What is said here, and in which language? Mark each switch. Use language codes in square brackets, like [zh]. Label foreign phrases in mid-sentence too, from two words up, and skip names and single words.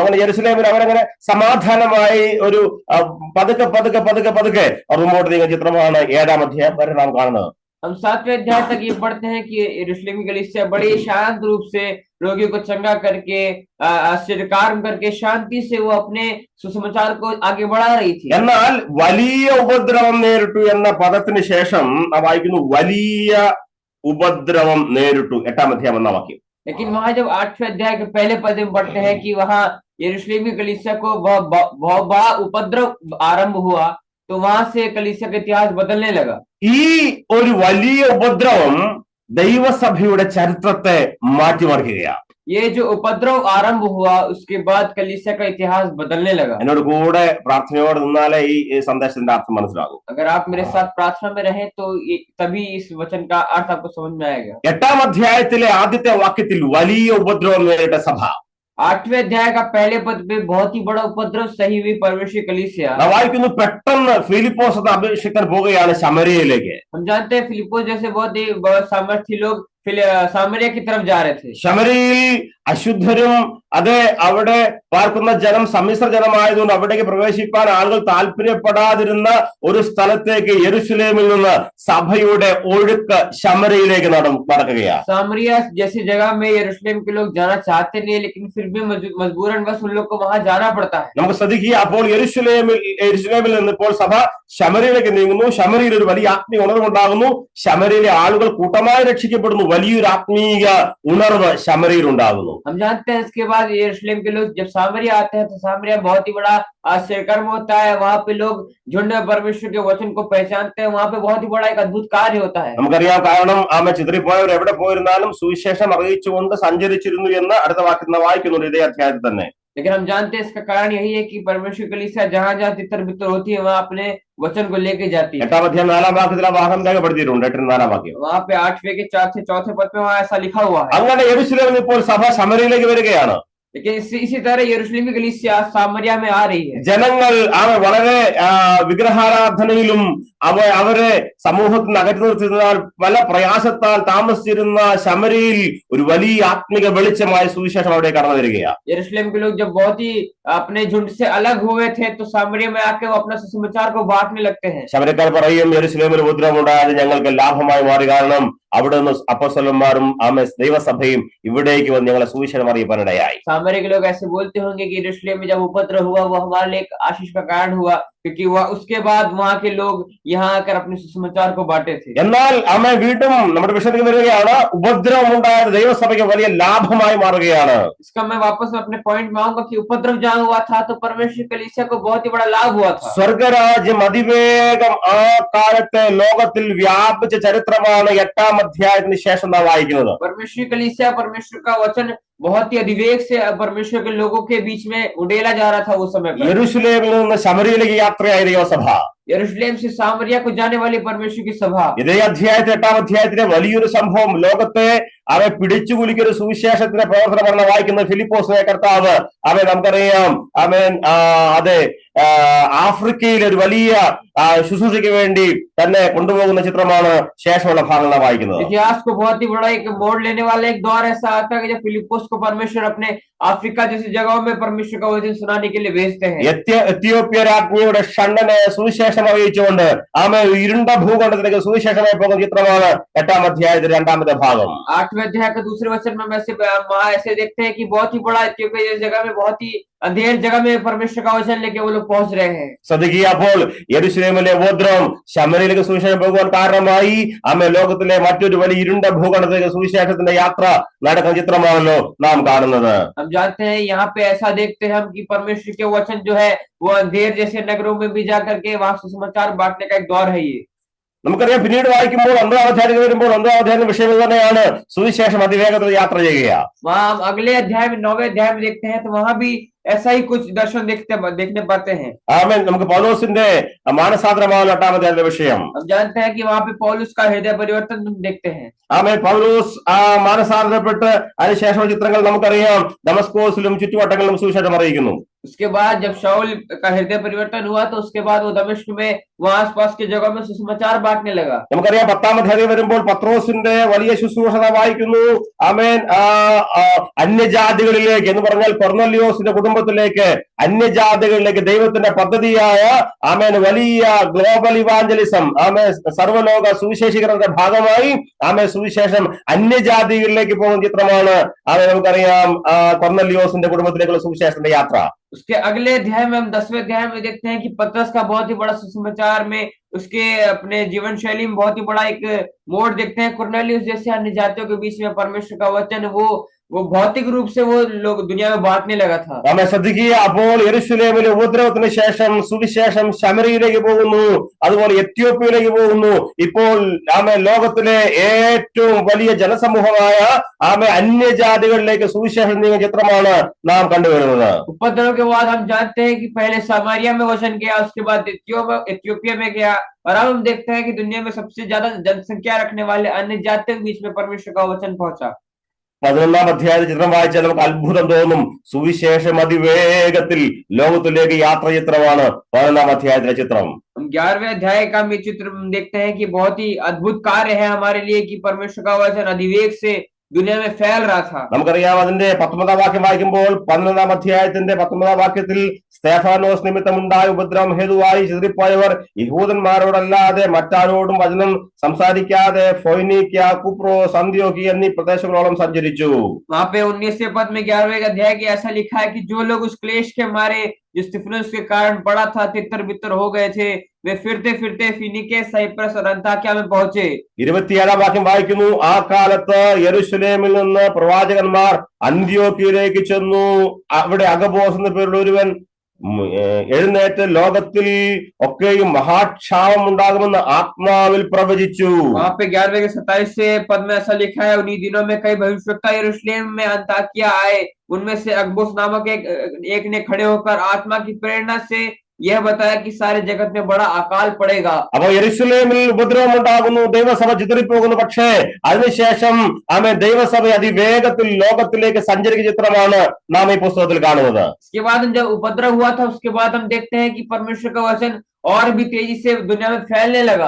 [ml] അങ്ങനെ ജെറുസലേമിൽ അവരങ്ങനെ സമാധാനമായി ഒരു പതുക്കെ പതുക്കെ പതുക്കെ പതുക്കെ അവർ മുമ്പോട്ട് നീങ്ങുന്ന ചിത്രമാണ് 7-ാം അധ്യായം വരെ നാം കാണുന്നത്. [hi] हम 7वें अध्याय तक ये पढ़ते हैं कि यरूशलेम की कलीसिया बड़ी शांत रूप से रोगियों को चंगा करके, आश्चर्य कार्य करके, शांति से वो अपने सुसमाचार को आगे बढ़ा रही थी। [ml] എന്നാൽ വലിയ ഉപദ്രവം നേരിട്ടു എന്ന പദത്തിന് ശേഷം വായിക്കുന്നു, വലിയ ഉപദ്രവം നേരിട്ടു 8-ാം അധ്യായം എന്ന വാക്യം. [hi] लेकिन वहां जब 8वें अध्याय के पहले पद में पढ़ते हैं कि वहां यरूशलेम की कलीसिया को बहुत बड़ा उपद्रव आरंभ हुआ, तो वहां से कलीसिया का इतिहास बदलने लगा। [ml] ഈ ഒരു വലിയ ഉപദ്രവം ദൈവസഭയുടെ ചരിത്രത്തെ മാറ്റിമറിക്കുകയാണ്. [hi] ये जो उपद्रव आरंभ हुआ उसके बाद कलीसिया का इतिहास बदलने लगा। [ml] എന്നോട് കൂടെ പ്രാർത്ഥനയോടെ നിന്നാലേ ഈ സന്ദേശത്തിന്റെ അർത്ഥം മനസ്സിലാകും. [hi] अगर आप मेरे साथ प्रार्थना में रहें तो तभी इस वचन का अर्थ आपको समझ में आएगा। [ml] 8-ാം അധ്യായത്തിലെ ആദ്യത്തെ വാക്യത്തിൽ വലിയ ഉപദ്രവം നേരിട്ട സഭ. [hi] 8वें अध्याय का पहले पद पे बहुत ही बड़ा उपद्रव सही हुई परमेश्वर कलीसिया। [ml] വായിക്കുന്നു, പെട്ടെന്ന് ഫിലിപ്പോസ് എന്ന അഭിഷിക്തൻ പോവുകയാണ് ശമരിയയിലേക്ക്. [hi] हम जानते हैं फिलिप्पोस जैसे बहुत ही सामर्थ्य लोग सामरिया की तरफ जा रहे थे। [ml] ശമരിയിൽ അശുദ്ധരും അവിടെ പാർക്കുന്ന ജനം സമ്മിശ്ര ജനമായതുകൊണ്ട് അവിടേക്ക് പ്രവേശിക്കാൻ ആളുകൾ താല്പര്യപ്പെടാതിരുന്ന ഒരു സ്ഥലത്തേക്ക് യെരുശലേമിൽ നിന്ന് സഭയുടെ ഒഴുക്ക് ശമരിയിലേക്ക് നടക്കുകയാണ്. [hi] सामरिया जैसी जगह में यरूशलेम के लोग जाना चाहते नहीं, लेकिन फिर भी मजबूरन बस उन लोग को वहां जाना पड़ता है। [ml] നമുക്ക് ശ്രദ്ധിക്കുക, അപ്പോൾ യെരുശലേമിൽ നിന്ന് ഇപ്പോൾ സഭ ശമരിയിലേക്ക് നീങ്ങുന്നു. ശമരിയിൽ ഒരു വലിയ ആത്മീയ ഉണർവുണ്ടാകുന്നു. ശമരിയിലെ ആളുകൾ കൂട്ടമായി രക്ഷിക്കപ്പെടുന്നു. വലിയൊരു ആത്മീയ ഉണർവ് ശമരിയിൽ ഉണ്ടാകുന്നു. [hi] हम जानते हैं इसके बाद यरूशलेम के लोग जब सामरिया आते हैं तो सामरिया बहुत ही बड़ा आश्चर्यकर्म होता है। वहां पे लोग झुंड परमेश्वर के वचन को पहचानते हैं। वहां पे बहुत ही बड़ा एक अद्भुत कार्य होता है। [ml] നമുക്കറിയാം, കാരണം ചിതറിപ്പോയവർ എവിടെ പോയിരുന്നാലും സുവിശേഷം അറിയിച്ചുകൊണ്ട് സഞ്ചരിച്ചിരുന്നു എന്ന് അടുത്ത വാക്യം വായിക്കുന്നുണ്ട് ഇതേ അധ്യായത്തിൽ തന്നെ. [hi] लेकिन हम जानते हैं इसका कारण यही है कि परमेश्वर कलीसिया जहां जहां तितर बितर होती है वहां अपने वचन को लेके जाती है। [ml] 8-ാം അധ്യായം 4-ാം വാക്യത്തിൽ ആ ഭാഗം രേഖപ്പെടുത്തിയിട്ടുണ്ട്. 8-4 വാക്യം. [hi] वहां पे 8वें के 4 से 4 पद में वहां ऐसा लिखा हुआ है। [ml] അങ്ങനെ യെരുശലേമിൽ ഇപ്പോൾ സഭ ശമരിയിലേക്ക് വരികയാണ്. [hi] लेकिन इसी तरह यरूशलेम की कलीसिया सामरिया में आ रही है। [ml] ജനങ്ങൾ വളരെ വിഗ്രഹാരാധനയിലും അവരെ സമൂഹത്തിൽ നിന്ന് അകറ്റി നിർത്തിയതിനാൽ പല പ്രയാസത്താൽ താമസിച്ചിരുന്ന ശമരിയിൽ ഒരു വലിയ ആത്മിക വെളിച്ചമായ സുവിശേഷം അവിടെ കടന്നു വരികയാണ്. [hi] यरूशलेम के लोग जब बहुत ही अपने झुंड से अलग हुए थे तो सामरिया में आके वो अपना सुसमाचार को बांटने लगते हैं। [ml] ശമരക്കാർ പറയും, യെരൂശലേമിൽ ഉപദ്രവമുണ്ടായത് ഞങ്ങൾക്ക് ലാഭമായി മാറി, കാരണം അവിടെ നിന്ന് അപ്പോസ്തലന്മാരും ദൈവസഭയും ഇവിടേക്ക് വന്ന് ഞങ്ങളെ സുവിശേഷം അറിയിപ്പാനിടയായി. [hi] सामरिया के लोग ऐसे बोलते होंगे कि यरूशलेम में जब उपद्रव हुआ वो हमारे लिए एक आशीष का कारण हुआ, क्योंकि वह उसके बाद वहां के लोग यहाँ आकर अपने सुसमाचार को बांटे थे। [ml] എന്നാൽ വീണ്ടും നമ്മുടെ വിഷയത്തിൽ വരികയാണ്, ഉപദ്രവം ഉണ്ടായത് ദൈവസഭയ്ക്ക് വലിയ ലാഭമായി മാറുകയാണ്. [hi] इसका मैं वापस अपने पॉइंट में आऊंगा कि उपद्रव जहाँ हुआ था तो परमेश्वर कलीसिया को बहुत ही बड़ा लाभ हुआ था। [ml] സ്വർഗരാജ്യം അതിവേഗം ആ കാലത്തെ ലോകത്തിൽ വ്യാപിച്ച ചരിത്രമാണ് 8-ാം അധ്യായത്തിന് ശേഷം നാം വായിക്കുന്നത്. [hi] परमेश्वर कलीसिया, परमेश्वर का वचन बहुत ही अधिवेग से परमेश्वर के लोगों के बीच में उड़ेला जा रहा था उस समय पर। [ml] യെരൂശലേമിൽ നിന്ന് ശമരിയിലേക്ക് യാത്രയായ ദൈവസഭ, [hi] यरूशलेम से सामरिया को जाने वाली परमेश्वर की सभा। [ml] ഇതേ അധ്യായത്തിൽ 8-ാം അധ്യായത്തിലെ വലിയൊരു സംഭവം, ലോകത്തെ പിടിച്ചു കുലിക്കൊരു സുവിശേഷത്തിന്റെ പ്രവർത്തനമാണ് വായിക്കുന്നത്. ഫിലിപ്പോസിനെ കർത്താവ് നമുക്കറിയാം അതെ ആഫ്രിക്കയിൽ ഒരു വലിയ ശുശ്രൂഷയ്ക്ക് വേണ്ടി തന്നെ കൊണ്ടുപോകുന്ന ചിത്രമാണ് ശേഷമുള്ള ഭാഗങ്ങൾ വായിക്കുന്നത്. [hi] इतिहास को बहुत ही बड़ा एक मोड़ लेने वाला एक दौर ऐसा आता है कि जब फिलिपोस को परमेश्वर अपने अफ्रीका जैसी जगहों में परमेश्वर का वचन सुनाने के लिए भेजते हैं। [ml] എത്യോപ്യ രാജ്ഞിയുടെ ഷണ്ഡനെ സുവിശേഷം അറിയിച്ചുകൊണ്ട് ഇരുണ്ട ഭൂഖണ്ഡത്തിലേക്ക് സുവിശേഷമായി പോകുന്ന ചിത്രമാണ് 8-ാം അധ്യായത്തിന്റെ 2-ാമത്തെ ഭാഗം. [hi] 8वें अध्याय के दूसरे वचन में ऐसे देखते हैं कि बहुत ही बड़ा इथियोपिया जैसी जगह में, बहुत ही अंधेर जगह में परमेश्वर का वचन लेके वो लोग पहुंच रहे हैं। [ml] ശ്രദ്ധിക്കുക, അപ്പോൾ യെരൂശലേമിലെ ഉപദ്രവം ശമരിയിലേക്ക് സുവിശേഷം പോകുവാൻ കാരണമായി ലോകത്തിലെ മറ്റൊരു വലിയ ഇരുണ്ട ഭൂഖണ്ഡത്തിലേക്ക് സുവിശേഷത്തിന്റെ യാത്ര നടക്കുന്ന ചിത്രമാണല്ലോ നാം കാണുന്നത്. [hi] हम जानते हैं, यहाँ पे ऐसा देखते हैं हम कि परमेश्वर के वचन जो है वो अंधेर जैसे नगरों में भी जा करके वहां सुसमाचार बांटने का एक दौर है ये। [ml] നമുക്കറിയാം, പിന്നീട് വായിക്കുമ്പോൾ 9-ാം അധ്യായത്തിൽ വരുമ്പോൾ 9-ാം അധ്യായത്തിന്റെ വിഷയം തന്നെയാണ് സുവിശേഷം അതിവേഗത്തിൽ യാത്ര ചെയ്യുക. [hi] वहां हम अगले अध्याय में 9वें अध्याय में देखते हैं तो वहां भी ऐसा ही कुछ दर्शन देखने पाते हैं। [ml] നമുക്ക് പൗലോസിന്റെ മാനസാന്തരമാണ് 8-ാം അധ്യായത്തിന്റെ വിഷയം. [hi] हम जानते हैं कि वहां पे पौलुस का हृदय परिवर्तन हम देखते हैं। [ml] പൗലോസ് മാനസാന്തരപ്പെട്ട് അതിനുശേഷം ചിത്രങ്ങൾ നമുക്കറിയാം, ദമസ്കോസിലും ചുറ്റുവട്ടങ്ങളിലും സുവിശേഷം അറിയിക്കുന്നു. [hi] उसके बाद जब शाऊल का हृदय परिवर्तन हुआ तो उसके बाद वो दमिश्क में वहां आसपास की जगह में सुसमाचार बांटने लगा। [ml] നമുക്കറിയാം, 10-ാം അധ്യായം വരുമ്പോൾ പത്രോസിന്റെ വലിയ ശുശ്രൂഷ വായിക്കുന്നു. അന്യജാതികളിലേക്ക് എന്ന് പറഞ്ഞാൽ കൊർന്നല്യോസിന്റെ കുടുംബത്തിലേക്ക്, അന്യജാതികളിലേക്ക് ദൈവത്തിന്റെ പദ്ധതിയായ വലിയ [en] global evangelism, [ml] സർവ്വലോക സുവിശേഷീകരണത്തിന്റെ ഭാഗമായി സുവിശേഷം അന്യജാതികളിലേക്ക് പോകുന്ന ചിത്രമാണ് നമുക്കറിയാം കൊർന്നല്യോസിന്റെ കുടുംബത്തിലേക്കുള്ള സുവിശേഷത്തിന്റെ യാത്ര. [hi] उसके अगले अध्याय में हम 10वें अध्याय में देखते हैं कि पतरस का बहुत ही बड़ा सुसमाचार में उसके अपने जीवन शैली में बहुत ही बड़ा एक मोड़ देखते हैं। कुरनेलियुस जैसे अन्य जातियों के बीच में परमेश्वर का वचन वो भौतिक रूप से वो लोग दुनिया में बांटने लगा था। [ml] ശ്രദ്ധിക്കുക, അപ്പോൾ യെരൂശലേമിലെ ഉപദ്രവത്തിന് ശേഷം സുവിശേഷം ശമരിയിലേക്ക് പോകുന്നു, അതുപോലെ എത്യോപ്യയിലേക്ക് പോകുന്നു. ഇപ്പോൾ ലോകത്തിലെ ഏറ്റവും വലിയ ജനസമൂഹമായ അന്യജാതികളിലേക്ക് സുവിശേഷം നീങ്ങിയ ചിത്രമാണ് നാം കണ്ടുവരുന്നത്. [hi] उपद्रव के बाद हम जानते हैं कि पहले सामरिया में वचन गया, उसके बाद इथियोपिया में गया, और अब हम देखते हैं कि दुनिया में सबसे ज्यादा जनसंख्या रखने वाले अन्य जातियों के बीच में परमेश्वर का वचन पहुंचा। [ml] 11-ാം അധ്യായത്തിൽ ചിത്രം വായിച്ചാൽ നമുക്ക് അത്ഭുതം തോന്നും. സുവിശേഷം അതിവേഗത്തിൽ ലോകത്തിലേക്ക് യാത്ര ചിത്രമാണ് 11-ാം അധ്യായത്തിലെ ചിത്രം. [hi] हम 11वें अध्याय का में चित्र देखते हैं कि बहुत ही अद्भुत कार्य है हमारे लिए कि परमेश्वर का वचन अधिवेग से दुनिया में फैल रहा था। [ml] നമുക്കറിയാം, അതിന്റെ 19-ാം വാക്യം വായിക്കുമ്പോൾ 11-ാം അധ്യായത്തിന്റെ 19-ാം വാക്യത്തിൽ സ്തെഫാനോസ് നിമിത്തമുണ്ടായ ഉപദ്രവം ഹേതുവായി ചിതറിപ്പോയവർ യഹൂദന്മാരോടല്ലാതെ മറ്റാരോടും വചനം സംസാരിക്കാതെ ഫൊയ്നീക്യ, കുപ്രോസ്, അന്ത്യോക്യ എന്നീ പ്രദേശങ്ങളോളം സഞ്ചരിച്ചു. [hi] वहां पे 19वें पद में 11वें अध्याय के ऐसा लिखा है कि जो लोग उस क्लेश के मारे जो स्तिफनुस के कारण पड़ा था तितर बितर हो गए थे, वे फिरते फिरते फीनीके, साइप्रस और अंताक्या में पहुंचे। [ml] 27-ാം വാക്യം വായിക്കുന്നു, ആ കാലത്ത് യെരൂശലേമിൽ നിന്ന് പ്രവാചകന്മാർ അന്ത്യോക്യയിലേക്ക് ചെന്നു. അവിടെ അഗബോസ് എന്ന പേരുള്ള ഒരുവൻ എഴുന്നേറ്റ് ലോകത്തിൽ ഒക്കെയും മഹാക്ഷാമം ഉണ്ടാകുമെന്ന് ആത്മാവിൽ പ്രവചിച്ചു. [hi] वहां पे 11वें के 27 पद में ऐसा लिखा है, उन्हीं दिनों में कई भविष्यवक्ता यरूशलेम में अंताकिया आए, उनमें से अगबोस नामक एक ने खड़े होकर आत्मा की प्रेरणा से यह बताया कि सारे जगत में बड़ा अकाल पड़ेगा। [ml] അപ്പൊ യെരുശലേമിൽ ഉപദ്രവം ഉണ്ടാകുന്നു, ദൈവസഭ ചിതറിപ്പോകുന്നു. പക്ഷേ അതിനുശേഷം ദൈവസഭ അതിവേഗത്തിൽ ലോകത്തിലേക്ക് സഞ്ചരിക്കുന്ന ചിത്രമാണ് നാം ഈ പുസ്തകത്തിൽ കാണുന്നത്. [hi] इसके बाद जब उपद्रव हुआ था उसके बाद हम देखते हैं कि परमेश्वर का वचन और भी तेजी से दुनिया में फैलने लगा।